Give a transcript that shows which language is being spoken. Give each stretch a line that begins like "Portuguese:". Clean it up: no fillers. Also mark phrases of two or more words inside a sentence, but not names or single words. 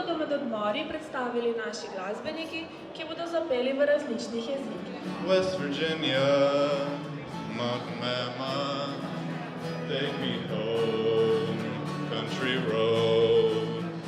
Slovenian: med odmori predstavili naši glasbeniki, ki bodo zapeli v različnih jezikih.
English: West Virginia, Mama, take me home, country road.